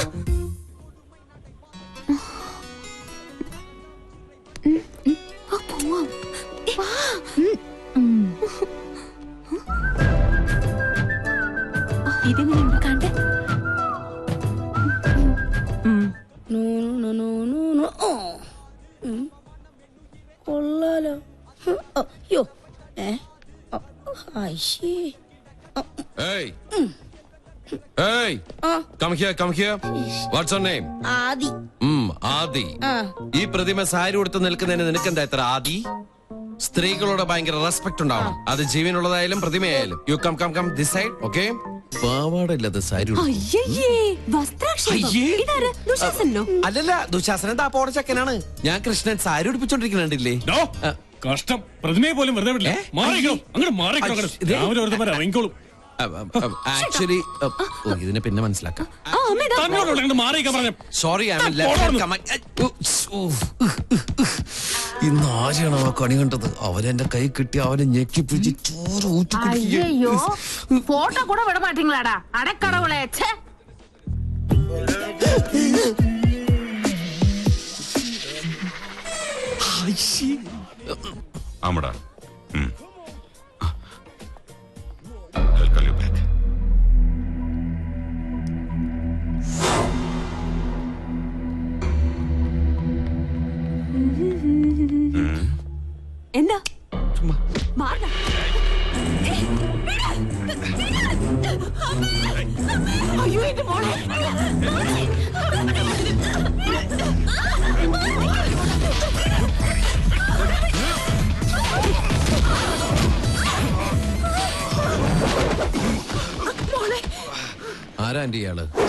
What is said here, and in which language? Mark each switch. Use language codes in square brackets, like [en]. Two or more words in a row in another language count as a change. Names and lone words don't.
[ml] ഇതെങ്ങനെയുണ്ട് കണ്ടേ? കൊള്ളാലോ. അയ്യോ [en] Hey. Hey. Come here. What's your name? [ml] ആദി. ആദി. ഈ പ്രതിമ സാരി ഉടുത്ത് നിൽക്കുന്നതിന് നിനക്കെന്താ ഇത്ര ആദി? സ്ത്രീകളോട് ഭയങ്കര റെസ്പെക്ട് ഉണ്ടാവണം. അത് ജീവനുള്ളതായാലും പ്രതിമയായാലും. [en] you come this side, okay? [ml] പാവാടയില്ലത് സാരി. അല്ലല്ല, ദുശാസനൻ താപ്പോടെ ചക്കനാണ്. ഞാൻ കൃഷ്ണൻ സാരി ഉടുപ്പിച്ചോണ്ടിരിക്കുന്നുണ്ടില്ലേ? കഷ്ടം, പ്രതിമയെ പോലും വെറുതെ വിടില്ല. ആക്ച്വലി ഇതിനെ പിന്നെ മനസ്സിലാക്കാം. സോറി, ഇന്ന് ആരെയാണ് ആ കണി കണ്ടത്? അവനെന്റെ കൈ കിട്ടി അവനെ ഞെക്കി പിടിച്ച് ചോറ് [ta] ஐயோ போட்டோ கூட விட மாட்டீங்களாடா அடக்கடவுளே. ஆமாடா. [en] I'll call you back. [ml] എന്താ മാറ? [ta] ஐயோ இது போல [ml] ആരാ ആന്റി ഇയാള്?